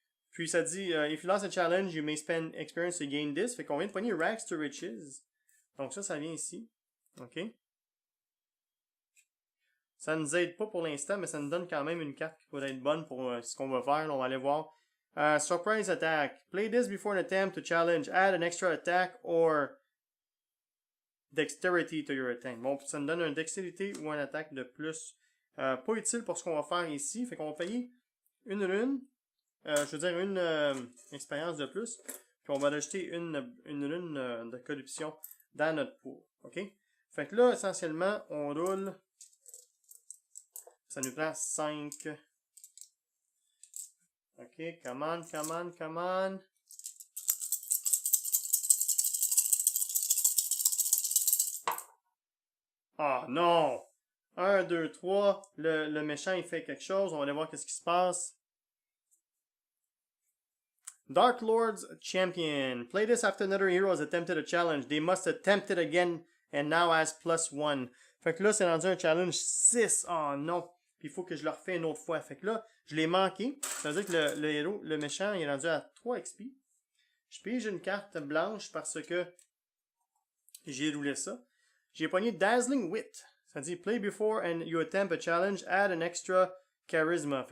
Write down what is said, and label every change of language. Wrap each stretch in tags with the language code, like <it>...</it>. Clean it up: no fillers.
<fr>Puis ça dit,</fr> <en>if you lost a challenge, you may spend experience to gain this.</en> <fr>Fait qu'on vient de pogner Rags to Riches. Donc ça vient ici. OK. Ça ne nous aide pas pour l'instant, mais ça nous donne quand même une carte qui pourrait être bonne pour ce qu'on va faire. On va aller voir.</fr> <en>Surprise attack. Play this before an attempt to challenge. Add an extra attack or dexterity to your attack.</en> <fr>Bon, ça nous donne une dextérité ou une attaque de plus. Pas utile pour ce qu'on va faire ici. Fait qu'on va payer une rune. Je veux dire une expérience de plus. Puis on va rajouter une rune de corruption dans notre pool. OK? Fait que là, essentiellement, on roule. Ça nous prend 5.</fr> <en>OK, come on.</en> <fr>Ah non! 1, 2, 3. Le méchant, il fait quelque chose. On va aller voir qu'est-ce qui se passe.</fr> <en>Dark Lord's Champion. Play this after another hero has attempted a challenge. They must attempt it again and now has +1.</en> <fr>Fait que là, c'est rendu un challenge 6. Oh non! Puis il faut que je le refais une autre fois. Fait que là, je l'ai manqué. Ça veut dire que le héros, le méchant, il est rendu à 3 XP. Je pige une carte blanche parce que j'ai roulé ça. J'ai pogné Dazzling Wit. Ça dit</fr> <en>play before and you attempt a challenge, add an extra charisma.</en>